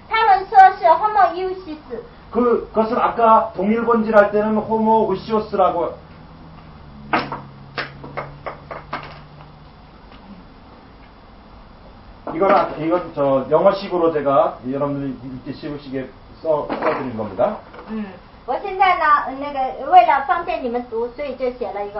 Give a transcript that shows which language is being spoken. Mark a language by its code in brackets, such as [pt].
[zh] 他们说是 homo iusis。 [ko] 그것은 아까 동일본질할 때는 호모 우시오스라고 이건 저 영어식으로 제가 여러분들이 읽기 쉬우시게 써드린 겁니다. [zh] 我现在呢，那个为了方便你们读，所以就写了一个